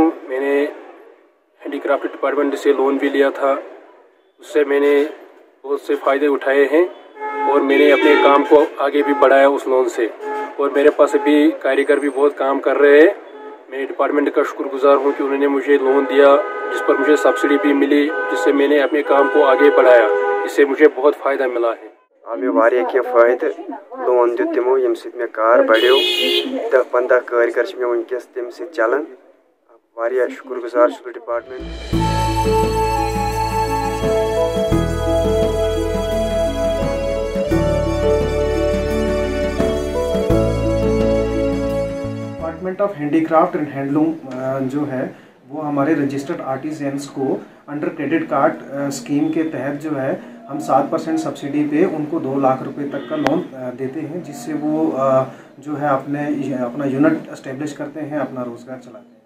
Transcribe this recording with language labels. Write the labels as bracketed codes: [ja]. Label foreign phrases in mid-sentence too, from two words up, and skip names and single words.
[hi] मैंने [en] handicraft department [hi] से लोन भी लिया था, उससे मैंने बहुत से फ़ायदे उठाए हैं और मैंने अपने काम को आगे भी बढ़ाया उस लोन से। और मेरे पास अभी कारीगर भी बहुत काम कर रहे हैं। मैं डिपार्टमेंट का शुक्रगुजार हूँ कि उन्होंने मुझे लोन दिया, जिस पर मुझे सब्सिडी भी मिली, जिससे मैंने अपने काम को आगे बढ़ाया। इससे मुझे बहुत फ़ायदा मिला है। [ks] आवे वारिया के फ़ायदे लोन दित तिमो यम सित में कार बढ़ियो 10-15 कारीगर में वनकस तम सित चलान। वारिया शुक्रगुजार छुस डिपार्टमेंट। [hi] डिपार्टमेंट ऑफ हैंडीक्राफ्ट एंड हैंडलूम जो है वो हमारे [en] registered artisans [hi] को [en] under credit card scheme [hi] के तहत जो है हम 7% सब्सिडी पे उनको 2 लाख रुपए तक का लोन देते हैं, जिससे वो जो है अपना [en] unit establish [hi] करते हैं, अपना रोज़गार चलाते हैं।